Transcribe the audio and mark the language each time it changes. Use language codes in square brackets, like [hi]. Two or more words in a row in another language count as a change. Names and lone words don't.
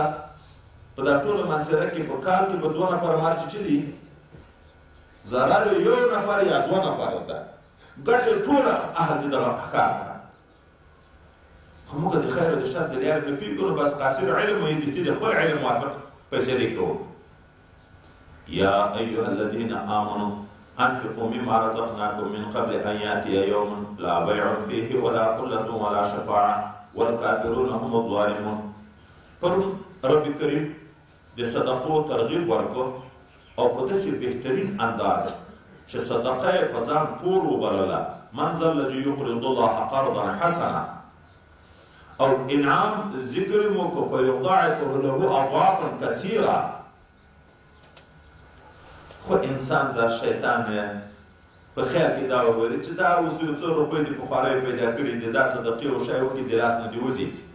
[ps] په دا ټوله منظره کې په کال کې به 2 نفره مار چیچلي، ضرر یې 1 نفر یا 2 نفره ده، ګټه ټوله اهل د دغه احکام ده. خو موږ د خیر او د شر د لارې نه پوهېږو، بس قاصر علم وایي د خپل علم موافق فیصلې کوو. [ar] یا ایها الذین آمنوا انفقوا مما رزقناکم من قبل ان یأتی یوم لا بیع فیه ولا خلة ولا شفاعة والکافرون هم الظالمون. [ps] پرون رب کریم د صدقو ترغیب ورکو او په داسې بهترین انداز چې صدقه یې په ځان پور وبلله، [ar] من ذا الذي يقرض الله قرضا حسنا، [ps] او انعام ذکر مو کو [ar] فیضاعفه له اضعافا کثیرا. [ps] خو انسان دا شیطان په خیر کې دا وویل چې دا اوس یو څو روپۍ دې پخواری پیدا کړي دي، دا صدقې او شی وکړي د لاس نه دې وځي.